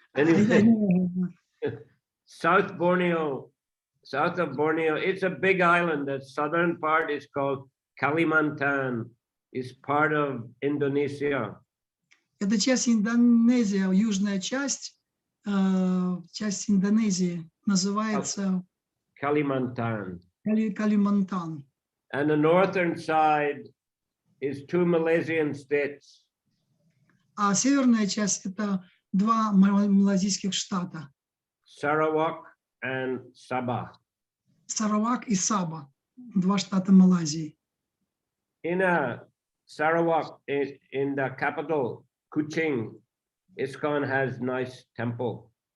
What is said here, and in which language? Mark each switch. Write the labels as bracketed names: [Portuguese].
[English] Anyway, South of Borneo, it's a big island. The southern part is called Kalimantan. It's part of Indonesia. [Russian] Это часть Индонезии, южная часть Индонезии называется [English] Kalimantan. [Russian] Калимантан. [English] And the northern side is two Malaysian states. [Russian] А северная часть это два малайзийских штата. [English] Sarawak and Sabah. [Russian] Саравак и Саба, два штата Малайзии. [English] In Sarawak, in the capital, Kuching, ISKCON has nice temple.